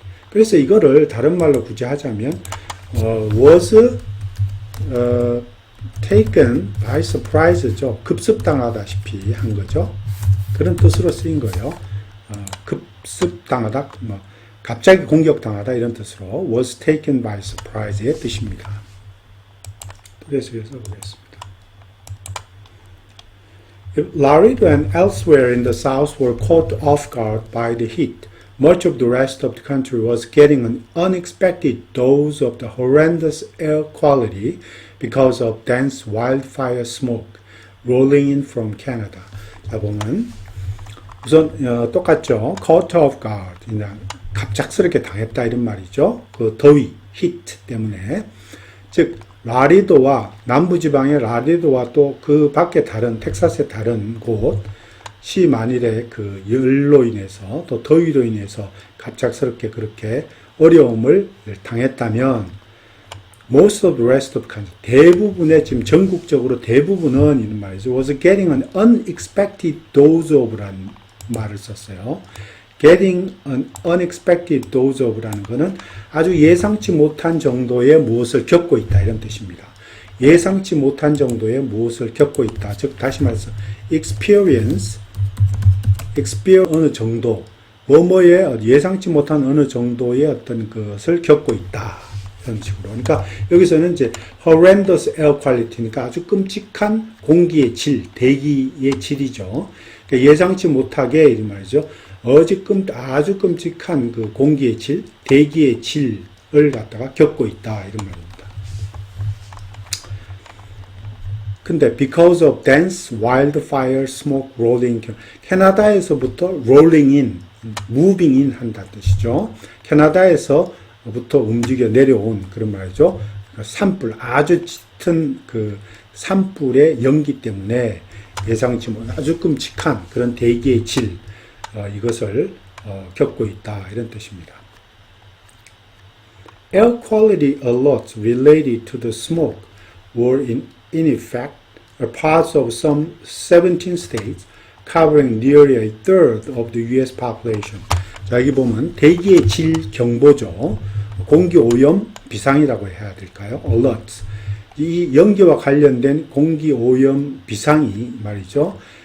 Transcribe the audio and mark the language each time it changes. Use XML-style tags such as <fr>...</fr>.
<ko>그래서 이거를 다른 말로 굳이 하자면</ko> <en>was taken by surprise</en> <ko>죠. 급습당하다시피 한 거죠. 그런 뜻으로 쓰인 거예요. 급습당하다, 갑자기 공격당하다, 이런 뜻으로</ko> <en>was taken by surprise</en> <ko>의 뜻입니다. 그래서 보겠습니다.</ko> <en>If Laredo and elsewhere in the South were caught off guard by the heat, much of the rest of the country was getting an unexpected dose of the horrendous air quality because of dense wildfire smoke rolling in from Canada.</en> <ko>자, 보면 우선 똑같죠.</ko> <en>Caught off guard,</en> <ko>그냥 갑작스럽게 당했다 이런 말이죠. 그 더위, heat 때문에. 즉 라리도와 남부지방의 라리도와 또 그 밖에 다른 텍사스의 다른 곳이 만일에 그 열로 인해서 또 더위로 인해서 갑작스럽게 그렇게 어려움을 당했다면</ko> <en>most of the rest of the country</en> <ko>대부분의 지금 전국적으로 대부분은 이런 말이죠.</ko> <en>was getting an unexpected dose of라는 말을 썼어요. getting an unexpected dose</en> <ko>of라는 것은 아주 예상치 못한 정도의 무엇을 겪고 있다 이런 뜻입니다. 예상치 못한 정도의 무엇을 겪고 있다. 즉 다시 말해서 experience 어느 정도 뭐뭐의 예상치 못한 어느 정도의 어떤 것을 겪고 있다. 이런 식으로. 그러니까 여기서는 이제</ko> <en>horrendous air quality</en> <ko>니까 아주 끔찍한 공기의 질, 대기의 질이죠. 그러니까 예상치 못하게 이 말이죠. 아주 끔찍한 그 공기의 질, 대기의 질을 갖다가 겪고 있다 이런 말입니다. 근데</ko> <en>because of dense wildfire smoke rolling,</en> <ko>캐나다에서부터</ko> <en>rolling in, moving in</en> <ko>한다는 뜻이죠. 캐나다에서부터 움직여 내려온 그런 말이죠. 산불, 아주 짙은 그 산불의 연기 때문에 예상치 못한 아주 끔찍한 그런 대기의 질, 이것을 겪고 있다 이런 뜻입니다.</ko> <en>Air quality alerts related to the smoke were in effect parts of some 17 states covering nearly a third of the US population.</en> <ko>자, 여기 보면 대기의 질 경보죠. 공기 오염 비상이라고 해야 될까요?</ko> <en>alerts.</en> <ko>이 연기와 관련된 공기 오염 비상이 말이죠.</ko>